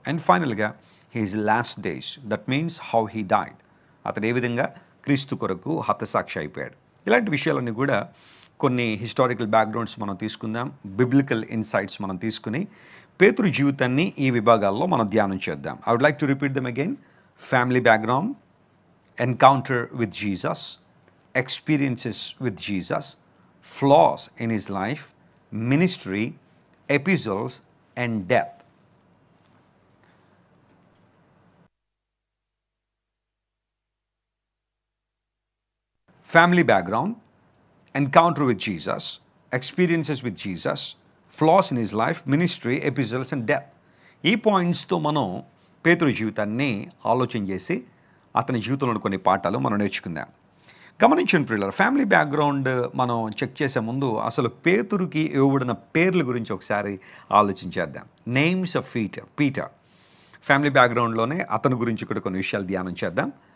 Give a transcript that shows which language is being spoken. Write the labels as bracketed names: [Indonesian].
[English] and ఫైనల్గా his last days, that means how he died, [Telugu] అతడు ఏ విధంగా క్రీస్తు కొరకు హతసాక్షి అయిపోయాడు. ఇలాంటి విషయాలన్నీ కూడా కొన్ని [English] historical backgrounds [Telugu] మనం తీసుకుందాం, [English] biblical insights [Telugu] మనం తీసుకుని పేతురు జీవితాన్ని ఈ విభాగాల్లో మనం ధ్యానం చేద్దాం. [English] I would like to repeat them again. Family background, encounter with Jesus, experiences with Jesus, flaws in his life, ministry, epistles, and death. Family background, encounter with Jesus, experiences with Jesus, flaws in his life, ministry, epistles, and death. [Telugu] ఈ పాయింట్స్తో మనం పేతురు జీవితాన్ని ఆలోచన చేసి అతని జీవితంలో కొన్ని పాఠాలు మనం నేర్చుకుందాం. గమనించండి ప్రియులారా, ఫ్యామిలీ బ్యాక్గ్రౌండ్ మనం చెక్ చేసే ముందు అసలు పేతురుకి ఇవ్వబడిన పేర్ల గురించి ఒకసారి ఆలోచించేద్దాం. [English] Names of Peter. [Telugu] ఫ్యామిలీ బ్యాక్గ్రౌండ్లోనే అతని గురించి కూడా కొన్ని విషయాలు ధ్యానం చేద్దాం.